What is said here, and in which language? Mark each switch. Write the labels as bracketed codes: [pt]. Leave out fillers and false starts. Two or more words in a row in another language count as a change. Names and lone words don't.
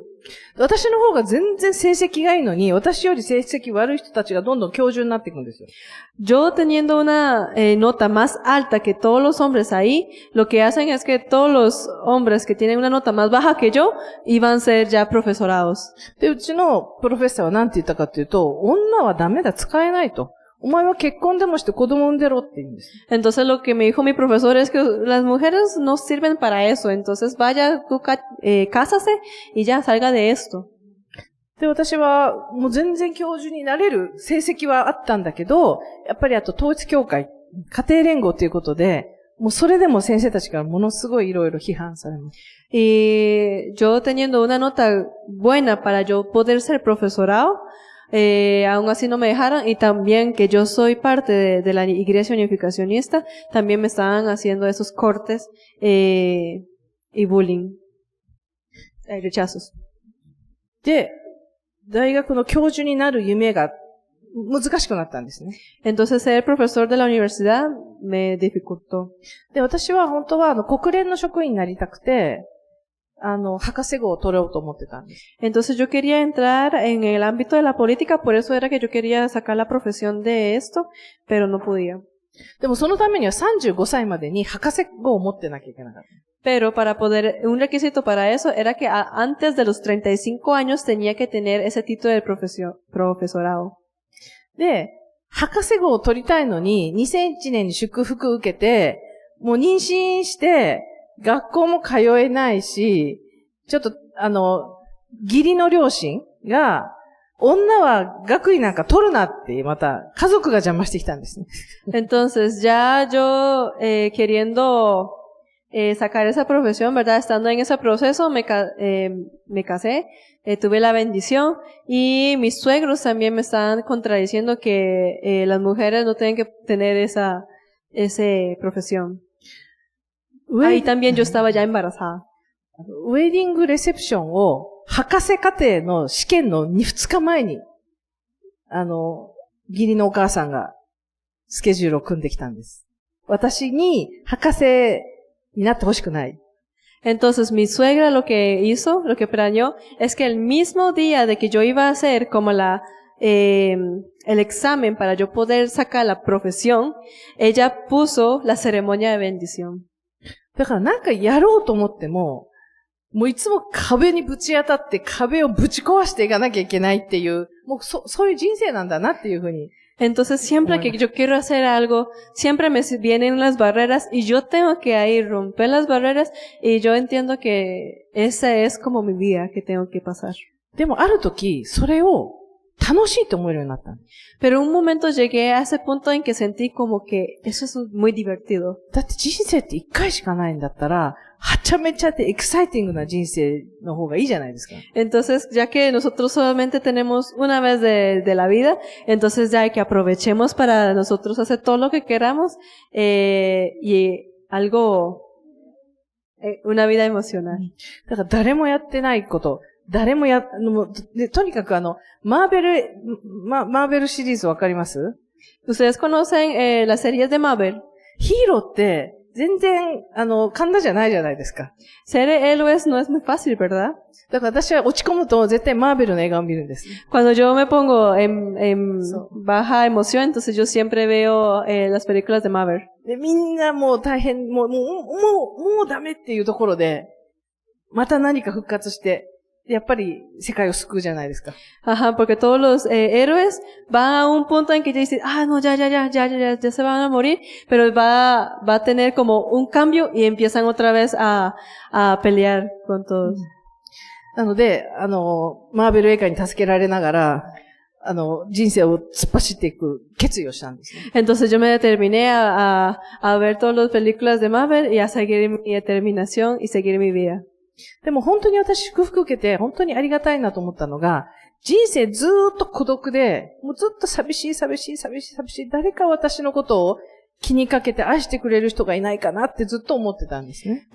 [ja] 私の方が全然成績がいいのに、私より成績悪い人たちがどんどん教授になっていくんですよ。 [es] Yo teniendo una nota más alta que todos los hombres ahí, lo que hacen es que todos los hombres que tienen una nota más baja que yo, iban a ser ya profesorados. [ja] で、うちのプロフェッサーは何て言ったかっていうと、女はダメだ、使えないと。お前は結婚でもして子供産んでろって言うんです。 [es] Entonces lo que me dijo mi profesor es que las mujeres no sirven para eso. Entonces vaya, tú cásase y ya salga de esto. [ja] で、私はもう全然教授になれる成績はあったんだけど、やっぱりあと統一教会、家庭連合ということで、 もうそれでも先生たちからものすごいいろいろ批判されます。 [es] Y yo teniendo una nota buena para yo poder ser profesorado, aún así no me dejaron, y también que yo soy parte de la iglesia unificacionista, también me estaban haciendo esos cortes y bullying, rechazos. [ja] で、大学の教授になる夢が難しくなったんですね。 [es] Entonces ser profesor de la universidad me dificultó. [ja] で、私は本当は国連の職員になりたくて、博士号を取ろうと思ってたんです。 [es] Entonces yo quería entrar en el ámbito de la política, por eso era que yo quería sacar la profesión de esto, pero no podía. [ja] でもそのためには35歳までに博士号を持ってなきゃいけなかった。 [es] Pero para poder, un requisito para eso era que antes de los 35 años tenía que tener ese título de profesorado. [ja] で、博士号を取りたいのに、2001年に祝福受けて、もう妊娠して、学校も通えないし、ちょっと、義理の両親が、女は学位なんか取るなって、また、家族が邪魔してきたんですね。 [es] Entonces, ya yo, queriendo, sacar esa profesión, ¿verdad? Estando en ese proceso, me casé, tuve la bendición, y mis suegros también me estaban contradiciendo que, las mujeres no tienen que tener esa profesión. Ahí también yo estaba ya embarazada. [ja] ウェディングレセプションを、博士課程の試験の2日前に、義理のお母さんがスケジュールを組んできたんです。私に博士になってほしくない。 [es] Entonces mi suegra lo que hizo, lo que planeó, es que el mismo día de que yo iba a hacer como el examen para yo poder sacar la profesión, ella puso la ceremonia de bendición. [ja] だからなんかやろうと思っても、もういつも壁にぶち当たって壁をぶち壊していかなきゃいけないっていう、もうそういう人生なんだなっていうふうに。 [es] Entonces siempre que yo quiero hacer algo, siempre me vienen las barreras y yo tengo que ahí romper las barreras y yo entiendo que esa es como mi vida que tengo que pasar. [ja] でもある時、それを楽しいと思えるようになった。 [es] Pero un momento llegué a ese punto en que sentí como que eso es muy divertido. [ja] だって人生って一回しかないんだったら、はちゃめちゃってエキサイティングな人生の方がいいじゃないですか。 [es] Entonces, ya que nosotros solamente tenemos una vez de la vida, entonces ya que aprovechemos para nosotros hacer todo lo que queramos, y algo, una vida emocional. [ja] だから誰もやってないこと、とにかくマーベルシリーズわかります？ [es] ¿Ustedes conocen las series de Marvel? [ja] ヒーローって、全然、簡単じゃないじゃないですか。 [es] Ser héroes no es muy fácil, ¿verdad? [ja] だから私は落ち込むと絶対マーベルの映画を見るんです。 [es] Cuando yo me pongo en baja emoción, entonces yo siempre veo las películas de Marvel. [ja] で、みんなもう大変、もうダメっていうところで、また何か復活して、やっぱり世界を救うじゃないですか。 [es] Ajá, porque todos los héroes van a un punto en que ya dicen, no, ya se van a morir, pero va a tener como un cambio y empiezan otra vez a pelear con todos. [ja] なので、マーベル映画に助けられながら、人生を突っ走っていく決意をしたんですね。 [es] Entonces yo me determiné a ver todas las películas de Marvel y a seguir mi determinación y seguir mi vida. [ja] でも本当に私祝福受けて本当にありがたいなと思ったのが、人生ずーっと孤独で、もうずっと寂しい、誰か私のことを気にかけて愛してくれる人がいないかなってずっと思ってたんですね。